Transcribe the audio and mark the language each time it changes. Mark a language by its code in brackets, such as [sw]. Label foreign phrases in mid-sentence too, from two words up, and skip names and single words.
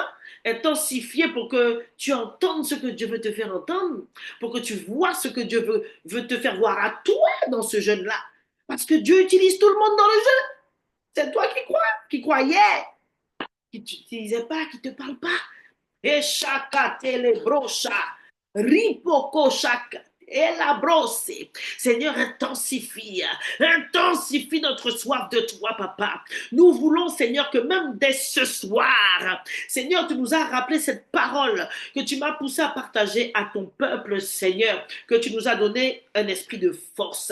[fr] Intensifier pour que tu entendes ce que Dieu veut te faire entendre. Pour que tu vois ce que Dieu veut te faire voir à toi dans ce jeûne-là. Parce que Dieu utilise tout le monde dans le jeu. C'est toi qui crois, qui croyais, qui t'utilisais pas, qui te parle pas. Et chaka telebrocha, ripoko chaka. Et la brosse, Seigneur, intensifie, intensifie notre soif de toi, papa. Nous voulons, Seigneur, que même dès ce soir, Seigneur, tu nous as rappelé cette parole que tu m'as poussé à partager à ton peuple, Seigneur, que tu nous as donné un esprit de force.